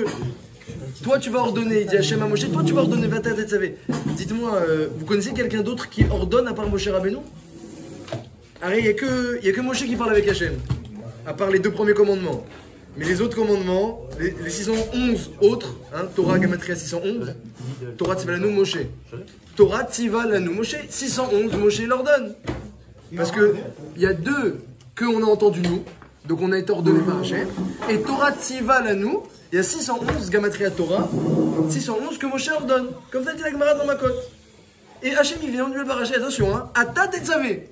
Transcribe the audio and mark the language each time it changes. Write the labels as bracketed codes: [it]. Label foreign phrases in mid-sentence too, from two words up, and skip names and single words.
[fr] Toi tu vas ordonner, il dit Hachem à Moshe, toi tu vas ordonner [he] ואתה תצוה. [fr] Dites-moi, vous connaissez quelqu'un d'autre qui ordonne à part Moshe Rabbeinu? Il n'y a que Moshe qui parle avec Hachem, à part les deux premiers commandements. Mais les autres commandements, les 611 autres, hein, [he] תורה גימטריא 611, תורה צוה לנו משה. תורה צוה לנו משה, 611 Moshe [fr] leur donne. Parce qu'il y a deux qu'on a entendu nous, donc on a été ordonné par Hachem. [he] Et תורה צוה לנו, [fr] il y a 611 Gematria Torah, 611 que Moshe ordonne. Comme ça dit la Gemara dans ma cote. Et Hachem il vient, on lui dit attention, hein, [he] אתה תצוה.